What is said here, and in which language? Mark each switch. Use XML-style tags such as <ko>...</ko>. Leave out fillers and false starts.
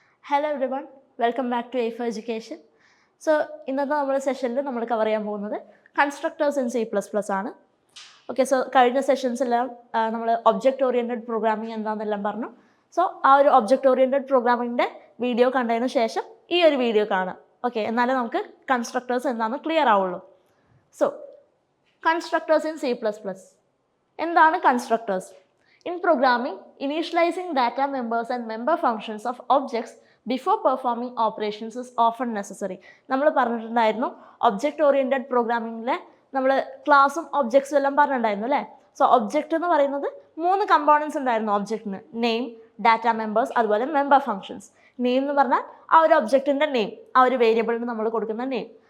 <en>Hello everyone, welcome back to A for Education.</en> <ml>So, ഇന്നത്തെ നമ്മുടെ സെഷനിൽ നമ്മൾ കവർ ചെയ്യാൻ പോകുന്നത് കൺസ്ട്രക്ടേഴ്സ് ഇൻ C++ ആണ്. ഓക്കെ, സോ കഴിഞ്ഞ സെഷൻസെല്ലാം നമ്മൾ ഒബ്ജക്റ്റ് ഓറിയൻറ്റഡ് പ്രോഗ്രാമിംഗ് എന്താണെന്നെല്ലാം പറഞ്ഞു. സോ ആ ഒരു ഒബ്ജക്റ്റ് ഓറിയൻറ്റഡ് പ്രോഗ്രാമിങ്ങിൻ്റെ വീഡിയോ കണ്ടതിന് ശേഷം ഈ ഒരു വീഡിയോ കാണാം. ഓക്കെ, എന്നാലേ നമുക്ക് കൺസ്ട്രക്ടേഴ്സ് എന്താണെന്ന് ക്ലിയർ ആവുള്ളൂ. So constructors in C++. എന്താണ് constructors?</ml> <en>In programming, initializing data members and member functions of objects before performing operations is often necessary.</en> <ml>നമ്മൾ പറഞ്ഞിട്ടുണ്ടായിരുന്നു ഒബ്ജക്റ്റ് ഓറിയൻറ്റഡ് പ്രോഗ്രാമിങ്ങിലെ നമ്മൾ ക്ലാസ്സും ഒബ്ജക്ട്സും എല്ലാം പറഞ്ഞിട്ടുണ്ടായിരുന്നു അല്ലേ. സോ ഒബ്ജക്റ്റ് എന്ന് പറയുന്നത് 3 കമ്പോണൻസ് ഉണ്ടായിരുന്നു ഒബ്ജക്റ്റിന്: നെയിം, ഡാറ്റ മെമ്പേഴ്സ്, അതുപോലെ മെമ്പർ ഫങ്ഷൻസ്. നെയിം എന്ന് പറഞ്ഞാൽ ആ ഒരു ഒബ്ജക്റ്റിൻ്റെ നെയിം, ആ ഒരു വേരിയബിളിന് നമ്മൾ കൊടുക്കുന്ന നെയിം.</ml>